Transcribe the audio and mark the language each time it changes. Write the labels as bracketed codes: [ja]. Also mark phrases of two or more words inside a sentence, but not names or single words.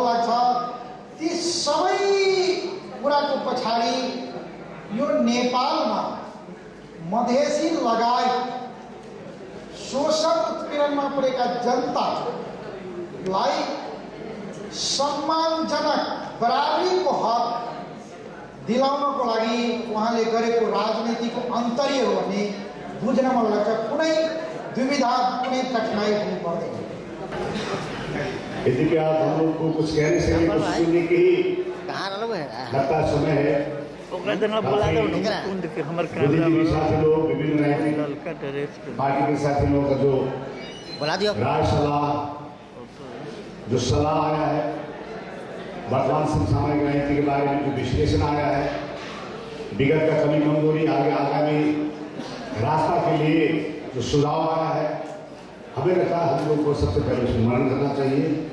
[ne] लाग्छ ती सबै कुराको पछाडि यो नेपालमा मधेसी लगायत शोषण उत्पीडनमा परेका जनतालाई सम्मानजनक बराबरीको हक दिलाउनको लागि उहाँले गरेको राजनीतिको अन्तर्य हो भने बुझ्न मलाई लाग्छ कुनै दुविधा, कुनै कठिनाई हुनु पर्दैन। [hi] यदि क्या आप हम लोग को कुछ कहने से कुछ सुनने की लगता समय है। बुद्धिजीवी साथी लोग, विभिन्न राजनीतिक पार्टी के साथी लोगों का जो राय सलाह, जो सलाह आया है, वर्तमान समसामयिक राजनीति के बारे में जो विश्लेषण आया है, विगत का कमी कमजोरी, आगे आगामी रास्ता के लिए जो सुझाव आया है, हमें लगता है हम लोग को सबसे पहले स्मरण करना चाहिए।